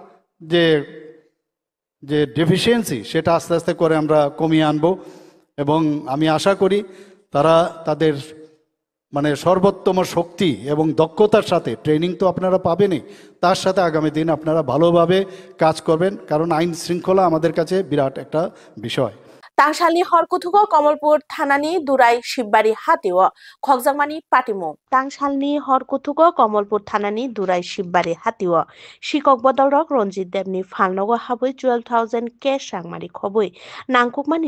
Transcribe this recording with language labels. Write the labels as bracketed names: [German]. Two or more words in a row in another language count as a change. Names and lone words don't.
[Bangla] যে ডেফিসিয়েন্সি সেটা আস্তে আস্তে করে আমরা কমিয়ে আনবো এবং আমি আশা করি তারা তাদের মানে সর্বোত্তম শক্তি এবং দক্ষতার সাথে ট্রেনিং তো আপনারা পাবেনই তার সাথে আগামী দিন আপনারা ভালোভাবে কাজ করবেন কারণ আইন শৃঙ্খলা আমাদের কাছে বিরাট একটা বিষয় [Bodo] तांसालनि हरकुथुको कमलपुर थानानि दुराई शिबबारी हातिव खगजांमानि पाटिमु तांसालनि हरकुथुको कमलपुर थानानि दुराई शिबबारी हातिव शिक्षक बदलरक रंजित देवनि फालनगो हाबै 12000 कैश रांमारि खबै नांकुकमानि